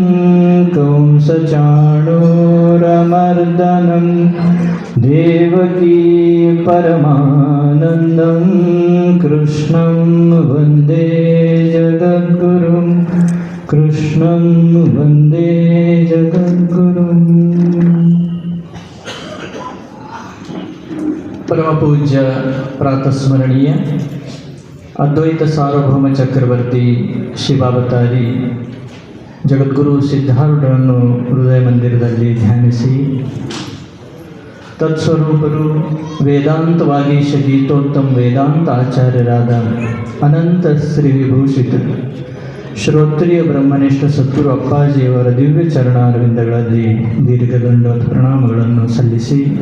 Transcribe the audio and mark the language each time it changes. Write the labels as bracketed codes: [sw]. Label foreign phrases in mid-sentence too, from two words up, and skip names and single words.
[sa] कंसचाणूरमर्दनं देवकी परमानन्दं कृष्णं वन्दे जगद्गुरुं कृष्णं वन्दे जगद्गुरुम्. परमपूज्य प्रातस्मरणीय अद्वैत सार्वभौम चक्रवर्ती [kn] ಶಿವಾವತಾರಿ ಜಗದ್ಗುರು ಸಿದ್ಧಾರೂಢರನ್ನು ಹೃದಯ ಮಂದಿರದಲ್ಲಿ ಧ್ಯಾನಿಸಿ ತತ್ಸ್ವರೂಪರು ವೇದಾಂತವಾಗೀಶ ಗೀತೋತ್ತಮ ವೇದಾಂತ ಆಚಾರ್ಯರಾದ ಅನಂತ ಶ್ರೀ ವಿಭೂಷಿತ ಶ್ರೋತ್ರಿಯ ಬ್ರಹ್ಮನಿಷ್ಠ ಸದ್ಗುರು ಅಪ್ಪಾಜಿಯವರ ದಿವ್ಯ ಚರಣಾರವಿಂದಗಳಲ್ಲಿ ದೀರ್ಘದಂಡೋತ್ ಪ್ರಣಾಮಗಳನ್ನು ಸಲ್ಲಿಸಿ